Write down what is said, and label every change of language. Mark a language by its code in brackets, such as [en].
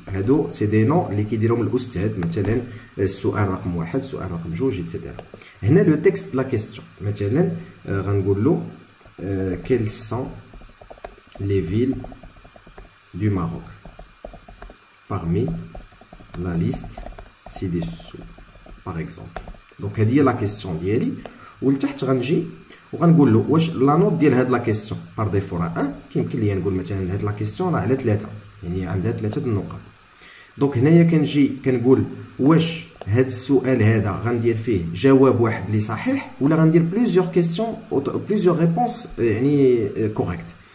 [ar] هادو سي دي نون اللي كيديرهم الاستاذ، مثلا السؤال رقم 1 السؤال رقم 2 ايتترا. [fr] هنا لو تكست لا كيستيون [ar] مثلا غنقول له [fr] quelles sont les villes du Maroc parmi la liste ci-dessous par exemple. [ar] دونك هذه هي لا كيسيون ديالي. ولتحت غنجي وغنقول له واش لا نوت ديال هاد لا كيسيون [fr] بار ديفو [ar] راه 1. كيمكن ليا نقول مثلا هاد لا كيسيون راه على 3 يعني عندها 3 النقاط. دونك هنايا كنجي كنقول واش هاد السؤال هذا غندير فيه جواب واحد اللي صحيح ولا غندير [fr] بليزيور كيسيون بليزيور ريبونس [ar] يعني كوريكت.